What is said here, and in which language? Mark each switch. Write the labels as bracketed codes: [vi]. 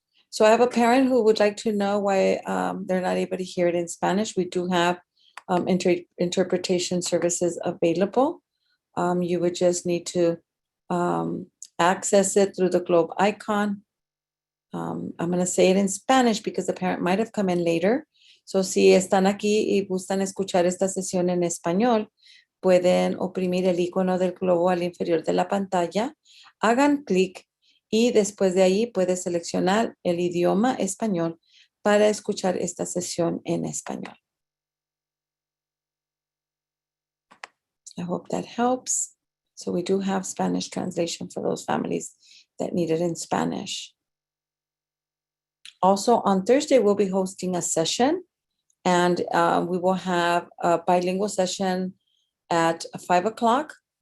[en] So I have a parent who would like to know why they're not able to hear it in Spanish. We do have interpretation services available. You would just need to access it through the globe icon. I'm going to say it in Spanish because the parent might have come in later. [es] So, si están aquí y gustan escuchar esta sesión en español, pueden oprimir el icono del globo al inferior de la pantalla, hagan clic y después de ahí puede seleccionar el idioma español para escuchar esta sesión en español. [en] I hope that helps. So we do have Spanish translation for those families that need it in Spanish. Also on Thursday, we'll be hosting a session and we will have a bilingual session at 5 o'clock.